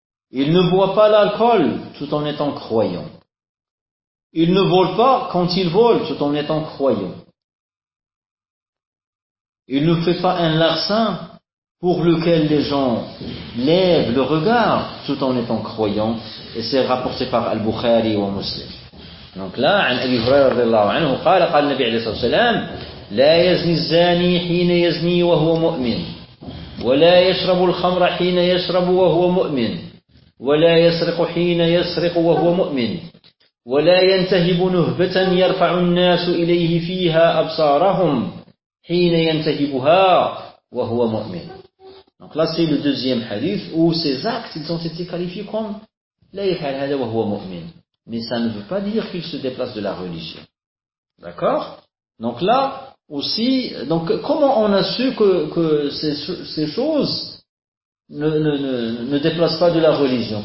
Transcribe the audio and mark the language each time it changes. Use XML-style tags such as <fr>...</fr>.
<fr>Il ne boit pas l'alcool tout en étant croyant. Il ne vole pas quand il vole tout en étant croyant. Il ne fait pas un larcin pour lequel les gens lèvent le regard tout en étant croyant. Et c'est rapporté par Al-Bukhari ou Muslim. Donc là,</fr> <ar>عن أبي هريرة رضي الله عنه قال قال النبي عليه الصلاة والسلام لا يزني الزاني حين يزني وهو مؤمن ولا يشرب الخمر حين يشرب وهو مؤمن ولا يسرق حين يسرق وهو مؤمن ولا ينتهب نهبة يرفع الناس إليه فيها أبصارهم حين ينتهبها وهو مؤمن.</ar> <fr>Donc là c'est le deuxième hadith où ces actes ils ont été qualifiés comme</fr> <ar>la yahal hada wa huwa mu'min.</ar> <fr>Mais ça ne veut pas dire qu'il se déplace de la religion. D'accord? Donc là aussi, donc comment on a su que ces choses ne déplacent pas de la religion?</fr>